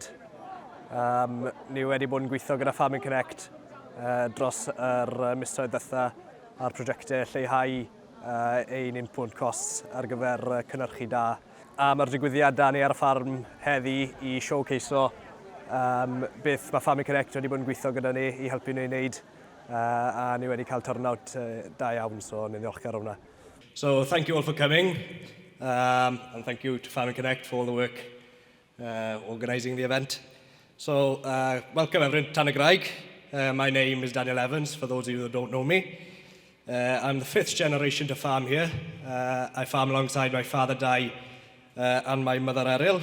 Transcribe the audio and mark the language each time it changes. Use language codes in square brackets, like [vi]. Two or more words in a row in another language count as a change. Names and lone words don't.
[cy] Ni wedi bod yn gweithio gyda Farming Connect dros yr misoedd ddiwetha ar prosiectau lleihau ein [en] input costs [cy] ar gyfer cynnyrchu da. A mae'r digwyddiadau ni ar y ffarm heddi I showcaseo beth mae Farming Connect wedi bod yn gweithio gyda ni I helpu ni wneud a ni wedi cael turnout da iawn, so ni'n ddiolchgar o hwnna. [en] So thank you all for coming, and thank you to Farming Connect for all the work organising the event. So welcome everyone to Tan y Graig. My name is Daniel Evans, for those of you that don't know me. I'm the 5th generation to farm here. I farm alongside my father Dai and my mother Eryl.